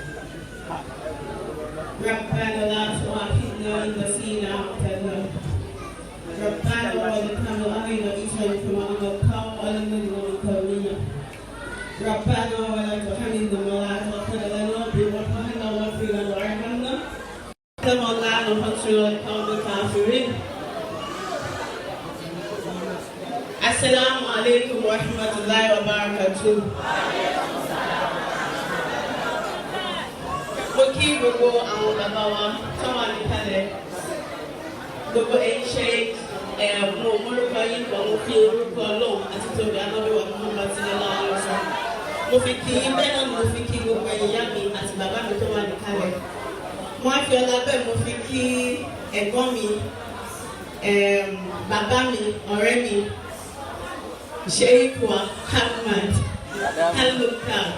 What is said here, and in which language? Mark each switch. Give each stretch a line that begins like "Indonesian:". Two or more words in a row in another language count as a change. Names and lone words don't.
Arabic: ربنا لا تؤاخذنا إن نسينا أو أخطأنا ربنا ولا تحمل علينا إصرا كما حملته على الذين من قبلنا ربنا ولا تحملنا ما لا طاقة لنا به واعف عنا واغفر لنا وارحمنا كما لا نحصل القوم الكافرين. السلام عليكم ورحمة الله وبركاته.
Yoruba: Mo kí gbogbo àwọn bàbá wa tó wà níkàlẹ̀ gbogbo ẹ̀yin ṣe mo mórúkọ yín kan mo fi orúkọ Ọlọ́run àti tóbi anábíwá fún ọmọ tí ẹ lọ́wọ́ lọ́sọ̀ mo fi kí yín bẹ́ẹ̀ náà mo fi kí gbogbo ẹ̀yà mi àti bàbá mi tó wà níkàlẹ̀ mo á fi ọlá bẹ́ẹ̀ mo fi kí ẹ̀gbọ́n mi bàbá mi ọ̀rẹ́ mi Sheikh Ahmad Al-Luka